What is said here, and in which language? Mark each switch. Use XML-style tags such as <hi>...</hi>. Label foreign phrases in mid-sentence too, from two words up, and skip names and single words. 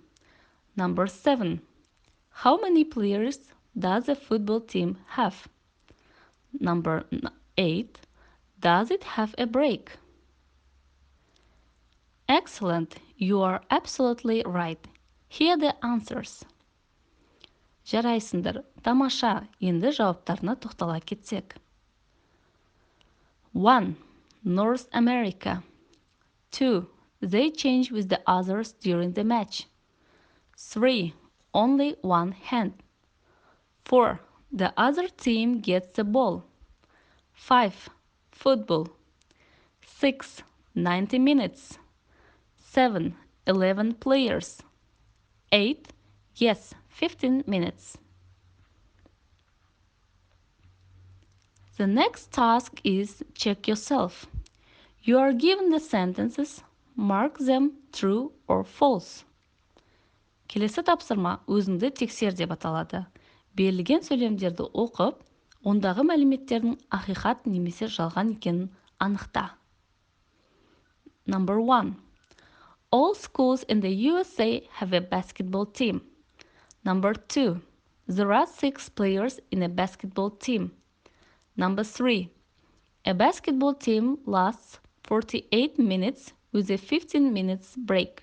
<en>Number 7. How many players does a football team have? Number 8. Does it have a break? Excellent, you are absolutely right. Here are the answers.</en> <kk>Жарайсыңдар, тамаша, енді жауаптарына тоқтала кетсек.</kk> <en>1. North America. 2. They change with the others during the match. 3. Only one hand. 4. The other team gets the ball. 5. Football. 6. 90 minutes. 7. 11 players. 8. Yes, 15 minutes. The next task is check yourself. You are given the sentences, mark them true or false.</en> <kk>Келесі тапсырма өзіңді тексер деп аталады. Берілген сөйлемдерді оқып, ондағы мәліметтердің ақиқат немесе жалған екенін анықта.</kk> <en>Number 1. All schools in the USA have a basketball team. Number 2. There are 6 players in a basketball team. Number 3. A basketball team lasts 48 minutes with a 15 minutes break.</en>